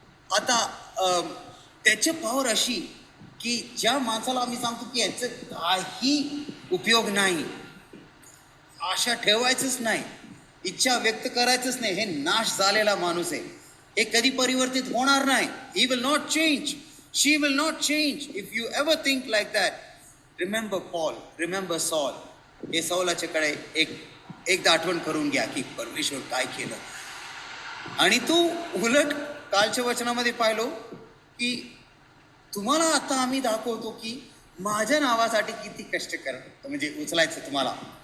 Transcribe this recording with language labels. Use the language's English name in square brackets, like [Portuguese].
[Marathi] आता त्याची पॉवर अशी की ज्या माणसाला आम्ही सांगतो की याचं काही उपयोग नाही, आशा ठेवायचंच नाही, इच्छा व्यक्त करायचंच नाही, हे नाश झालेला माणूस आहे, हे कधी परिवर्तित होणार नाही. [English] He will not change, she will not change. If you ever think like that, remember Paul, remember Saul. [Marathi] हे सौलाच्याकडे एकदा आठवण करून घ्या की परमेश्वर काय केलं. आणि तू उलट कालच्या वचनामध्ये पाहिलो की तुम्हाला आता आम्ही दाखवतो की माझ्या नावासाठी किती कष्ट कर, म्हणजे उचलायचं तुम्हाला.